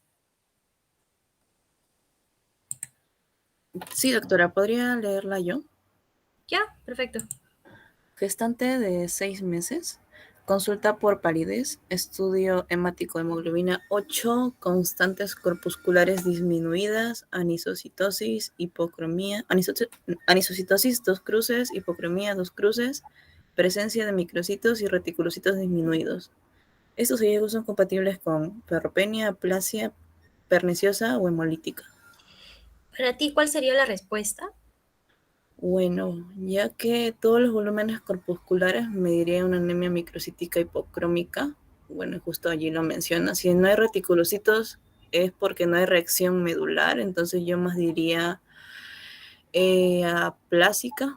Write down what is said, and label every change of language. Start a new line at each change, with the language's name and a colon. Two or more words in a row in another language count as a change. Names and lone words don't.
Spanish: Sí, doctora, ¿podría leerla yo? Ya, perfecto. Gestante de 6 meses, consulta por palidez, estudio hemático hemoglobina 8, constantes corpusculares disminuidas, anisocitosis, hipocromía, anisocitosis 2 cruces, hipocromía 2 cruces, presencia de microcitos y reticulocitos disminuidos. Estos hallazgos son compatibles con ferropenia, aplasia, perniciosa o hemolítica. Para ti, ¿cuál sería la respuesta? Bueno, ya que todos los volúmenes corpusculares me diría una anemia microcítica hipocrómica, bueno, justo allí lo menciona. Si no hay reticulocitos es porque no hay reacción medular, entonces yo más diría aplásica.